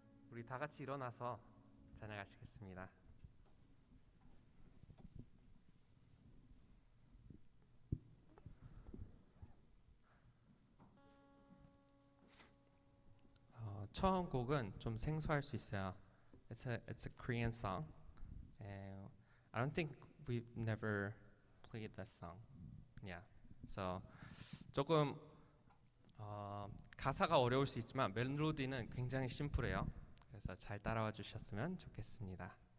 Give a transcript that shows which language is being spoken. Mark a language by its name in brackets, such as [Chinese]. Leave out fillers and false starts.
[Korean] 우리 다 같이 일어나서 찬양하시겠습니다. 처음 곡은 좀 생소할 수 있어요. [English] It's a Korean song. I don't think we've never played that song. Yeah. [Korean] So 조금 가사가 어려울 수 있지만 멜로디는 굉장히 심플해요. 그래서 잘 따라와 주셨으면 좋겠습니다.